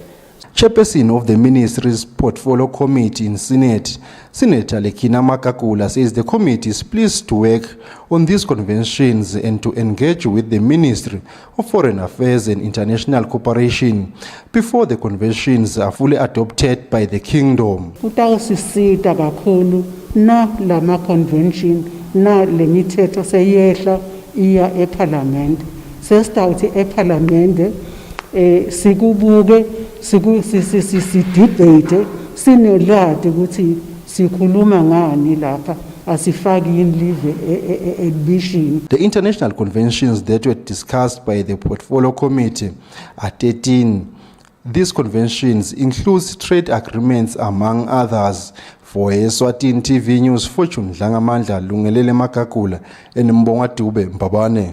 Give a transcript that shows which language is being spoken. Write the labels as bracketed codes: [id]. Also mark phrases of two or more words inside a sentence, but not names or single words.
[en] Chairperson of the Ministry's Portfolio Committee in Senate, Senator Lekina Makakula, says the committee is pleased to work on these conventions and to engage with the Ministry of Foreign Affairs and International Cooperation before the conventions are fully adopted by the Kingdom. [ss] Kutawusisita kakhulu na lama convention na lemithetho seyehla iya eParliament. Sesitawuthi eParliament sikubuke sidebate sinolwazi ukuthi sikhuluma ngani lapha, asifaki [en] live exhibition. The international conventions that were discussed by the Portfolio Committee are 13. These conventions include trade agreements among others. For Eswatini TV News, Fortune Dlangamandla, Lungelele Makakula, and Mbonga Dube Mbabane.